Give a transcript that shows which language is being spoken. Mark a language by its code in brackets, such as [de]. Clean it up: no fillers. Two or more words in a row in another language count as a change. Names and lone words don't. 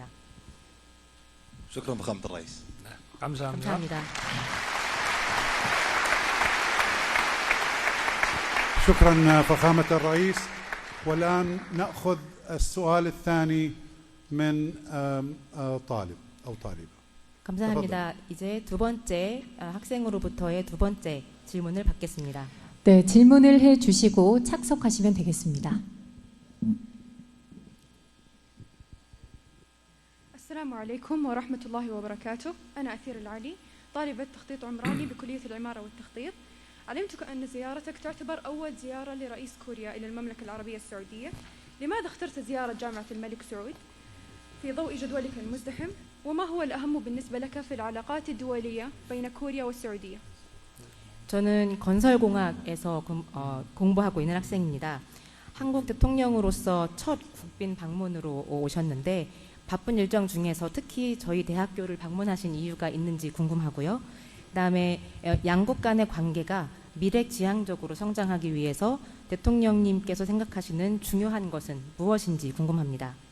[ar] شكرا فخامة الرئيس. [ko] 감사합니다. 감사합니다. [ar] شكرا فخامة الرئيس. والآن نأخذ السؤال الثاني من طالب أو طالبة. [ko] 감사합니다. 이제 두 번째 학생으로부터의 두 번째 질문을 받겠습니다. 네, 질문을 해 주시고 착석하시면 되겠습니다. [ar] السلام عليكم ورحمة الله وبركاته. أنا أثير العلي طالبة تخطيط عمراني بكلية العمارة والتخطيط. علمتك أن زيارتك تعتبر أول زيارة لرئيس كوريا إلى المملكة العربية السعودية. لماذا اخترت زيارة جامعة الملك سعود في ضوء جدولك المزدحم؟ وما هو الأهم بالنسبة لك في العلاقات الدولية بين كوريا والسعودية؟ [ko] 저는 건설공학에서 공부하고 있는 학생입니다. 한국 대통령으로서 첫 국빈 방문으로 오셨는데 바쁜 일정 중에서 특히 저희 대학교를 방문하신 이유가 있는지 궁금하고요. 그다음에 양국 간의 관계가 미래지향적으로 성장하기 위해서 대통령님께서 생각하시는 중요한 것은 무엇인지 궁금합니다.